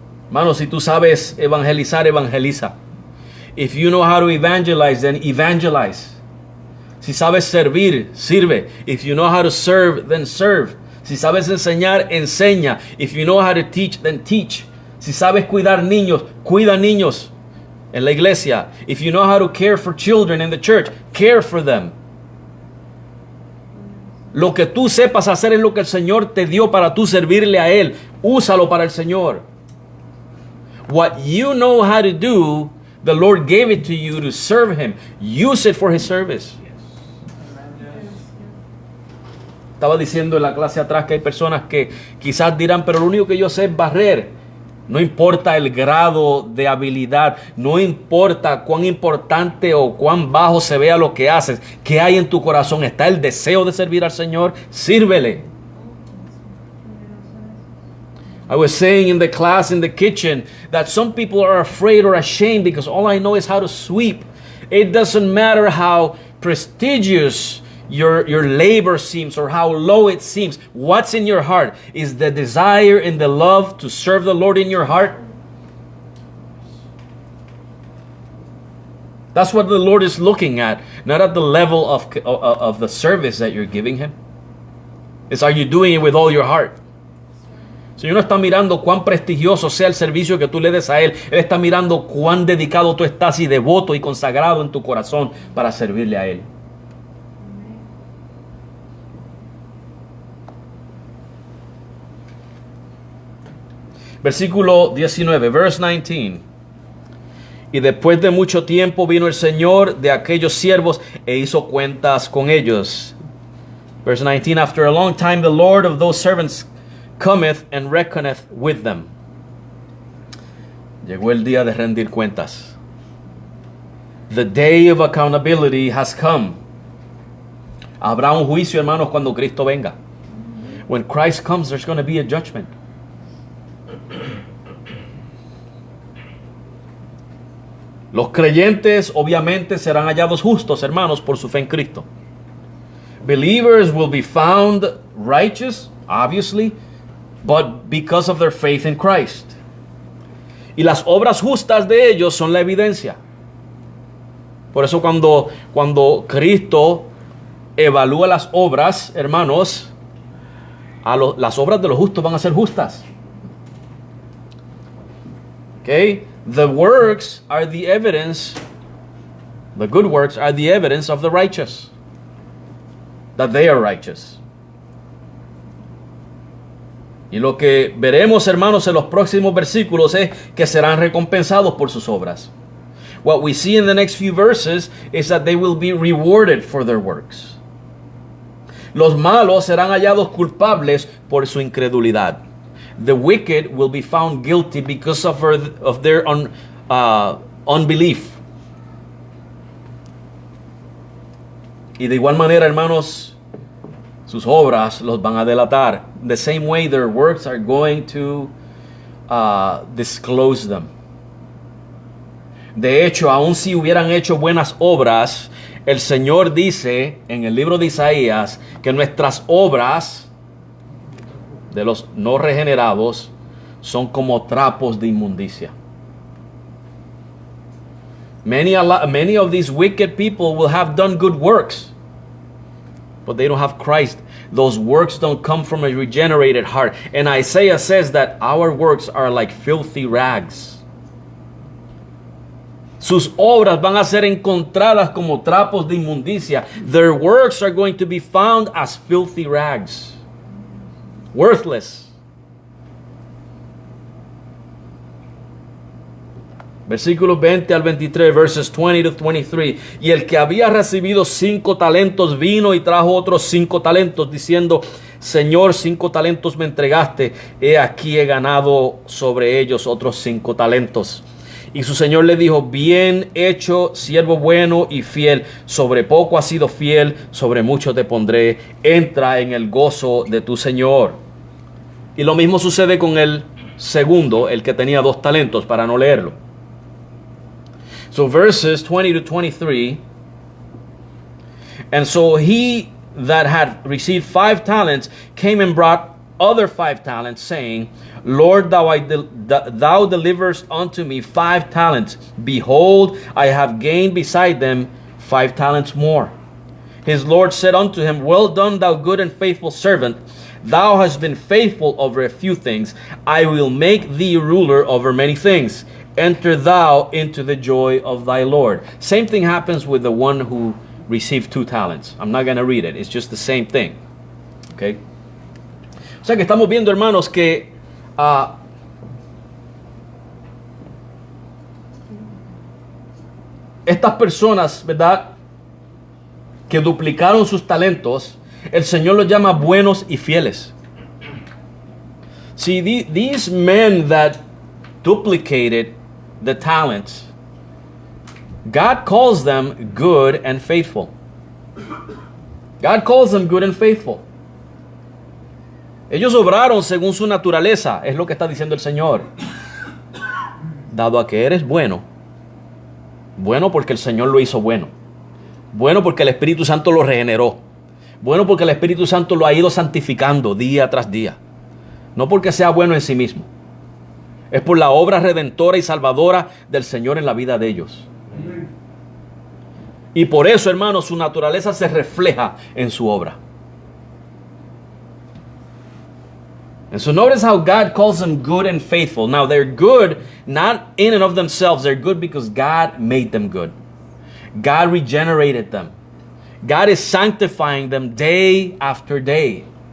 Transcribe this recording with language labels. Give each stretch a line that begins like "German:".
Spanish: Mano, si tú sabes evangelizar, evangeliza.
English: If you know how to evangelize, then evangelize.
Spanish: Si sabes servir, sirve.
English: If you know how to serve, then serve.
Spanish: Si sabes enseñar, enseña.
English: If you know how to teach, then teach.
Spanish: Si sabes cuidar niños, cuida niños en la iglesia.
English: If you know how to care for children in the church, care for them.
Spanish: Lo que tú sepas hacer es lo que el Señor te dio para tú servirle a Él. Úsalo para el Señor.
English: What you know how to do, the Lord gave it to you to serve Him. Use it for His service.
Spanish: Estaba diciendo en la clase atrás que hay personas que quizás dirán, pero lo único que yo sé es barrer. No importa el grado de habilidad, no importa cuán importante o cuán bajo se vea lo que haces, que hay en tu corazón, está el deseo de servir al Señor, sírvele.
English: I was saying in the class in the kitchen that some people are afraid or ashamed because all I know is how to sweep. It doesn't matter how prestigious your labor seems or how low it seems. What's in your heart? Is the desire and the love to serve the Lord in your heart? That's what the Lord is looking at, not at the level of the service that you're giving Him. It's, are you doing it with all your heart?
Spanish: El Señor no está mirando cuán prestigioso sea el servicio que tú le des a Él. Él está mirando cuán dedicado tú estás y devoto y consagrado en tu corazón para servirle a Él. Versículo 19,
English: verse 19.
Spanish: Y después de mucho tiempo vino el Señor de aquellos siervos e hizo cuentas con ellos.
English: Verse 19, after a long time the Lord of those servants cometh and reckoneth with them.
Spanish: Llegó el día de rendir cuentas.
English: The day of accountability has come.
Spanish: Habrá un juicio, hermanos, cuando Cristo venga.
English: When Christ comes, there's going to be a judgment.
Spanish: Los creyentes obviamente serán hallados justos, hermanos, por su fe en Cristo.
English: Believers will be found righteous, obviously, but because of their faith in Christ.
Spanish: Y las obras justas de ellos son la evidencia. Por eso cuando Cristo evalúa las obras, hermanos, las obras de los justos van a ser justas.
English: Okay? The works are the evidence, the good works are the evidence of the righteous, that they are righteous.
Spanish: Y lo que veremos, hermanos, en los próximos versículos es que serán recompensados por sus obras.
English: What we see in the next few verses is that they will be rewarded for their works.
Spanish: Los malos serán hallados culpables por su incredulidad.
English: The wicked will be found guilty because of their unbelief.
Spanish: Y de igual manera, hermanos, sus obras los van a delatar.
English: The same way their works are going to disclose them.
Spanish: De hecho, aun si hubieran hecho buenas obras, el Señor dice en el libro de Isaías que nuestras obras de los no regenerados son como trapos de inmundicia.
English: Many of these wicked people will have done good works, but they don't have Christ. Those works don't come from a regenerated heart. And Isaiah says that our works are like filthy rags.
Spanish: Sus obras van a ser encontradas como trapos de inmundicia.
English: Their works are going to be found as filthy rags. Worthless.
Spanish: Versículos 20 al 23,
English: verses 20 to 23.
Spanish: Y el que había recibido 5 talentos vino y trajo otros 5 talentos, diciendo: Señor, 5 talentos me entregaste, he aquí he ganado sobre ellos otros 5 talentos. Y su señor le dijo: bien hecho, siervo bueno y fiel, sobre poco has sido fiel, sobre mucho te pondré, entra en el gozo de tu señor. Y lo mismo sucede con el segundo, el que tenía 2 talentos, para no leerlo.
English: So verses 20 to 23. And so he that had received 5 talents came and brought other 5 talents, saying, Lord, thou deliverest unto me 5 talents. Behold, I have gained beside them 5 talents more. His Lord said unto him, well done, thou good and faithful servant. Thou hast been faithful over a few things. I will make thee ruler over many things. Enter thou into the joy of thy Lord. Same thing happens with the one who received 2 talents. I'm not going to read it. It's just the same thing. Okay?
Spanish: O sea que estamos viendo, hermanos, que estas personas, ¿verdad?, que duplicaron sus talentos, el Señor los llama buenos y fieles.
English: See, these men that duplicated the talents, God calls them good and faithful. God calls them good and faithful.
Spanish: Ellos obraron según su naturaleza, es lo que está diciendo el Señor. Dado a que eres bueno, bueno porque el Señor lo hizo bueno, bueno porque el Espíritu Santo lo regeneró, bueno porque el Espíritu Santo lo ha ido santificando día tras día, no porque sea bueno en sí mismo, es por la obra redentora y salvadora del Señor en la vida de ellos. Y por eso, hermanos, su naturaleza se refleja en su obra.
English: And so notice how God calls them good and faithful. Now they're good not in and of themselves. They're good because God made them good. God regenerated them. God is sanctifying them day after day.